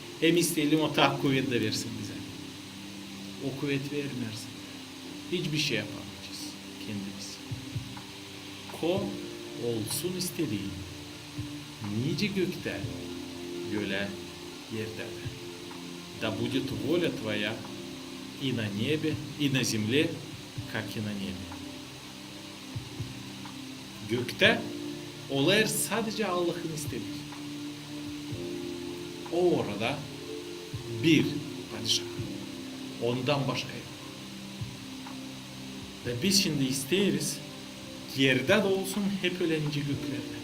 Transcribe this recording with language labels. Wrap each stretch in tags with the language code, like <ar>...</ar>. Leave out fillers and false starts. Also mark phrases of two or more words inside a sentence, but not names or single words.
<gag>Hem isteyelim o tak kuvvet de versin bize. O kuvvet vermezsin. Hiçbir şey yapamayacağız kendimiz. Ko olsun istediğin. Nice gökte, göle, yerde.</gag> <ru>Да будет воля твоя и на небе, и на земле, как и на небе.</ru> <gag>Gökte olayır sadece Allah'ın istediği. O orada bir padişah. Ondan başka yok. Ve biz şimdi isteriz yerde de olsun hep öylece göklerde.</gag>